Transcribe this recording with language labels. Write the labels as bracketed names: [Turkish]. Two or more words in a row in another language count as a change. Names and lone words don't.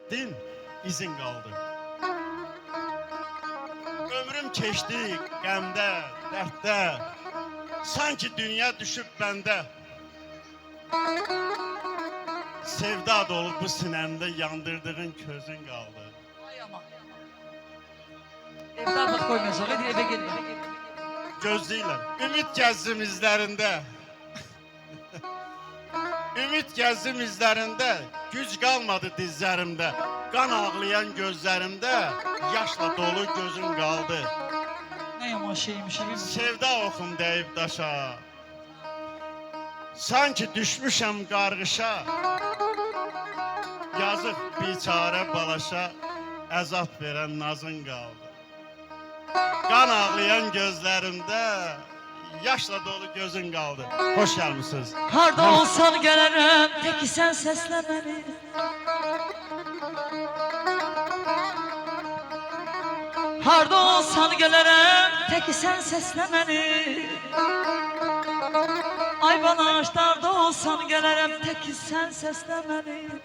[Azerbaijani] etdin, izin qaldı. Ömrüm keçdi qəmdə, dərddə, sanki dünya düşüb bəndə. Sevda dolu bu sinəmdə yandırdığın közün qaldı. [Turkish] Ay ama. Evde artık koymayacak. Hadi eve gelin. [Azerbaijani] Gözləyirlər, ümid gəzdim izlərində. Ümid gəzdim izlərində, güc qalmadı dizlərimdə. Qan ağlayan gözlərimdə, yaşla dolu gözün qaldı. [Turkish] Ne yaman şeymiş. [Azerbaijani] Sevda oxum dəyib daşa, sanki düşmüşəm qarğışa. Yazıq biçarə balaşa, əzab verən nazın qaldı. Qan ağlayan gözlərimdə, yaşla dolu gözün qaldı. Hoş gəlmişsiniz. [Turkish] Harda olsan gelirim, tek sen sesle beni. Harda olsan gelirim, tek sen sesle beni. Ay bana aşlarda olsan gelirim, tek sen sesle beni.